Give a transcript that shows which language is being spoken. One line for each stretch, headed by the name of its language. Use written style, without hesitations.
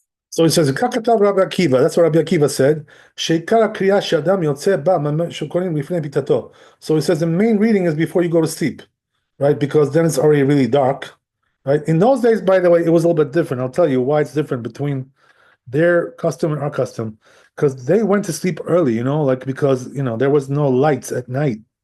English: So it says,
Hebrew: "כך כתב
English: Rabbi Akiva." That's what Rabbi Akiva said.
Hebrew: "שעיקר הקריאה שאדם יוצא בה שקוראים לפני ביתתו."
English: So he says the main reading is before you go to sleep, right? Because then it's already really dark, right? In those days, by the way, it was a little bit different. I'll tell you why it's different between their custom and our custom. Because they went to sleep early, like because there was no lights at night.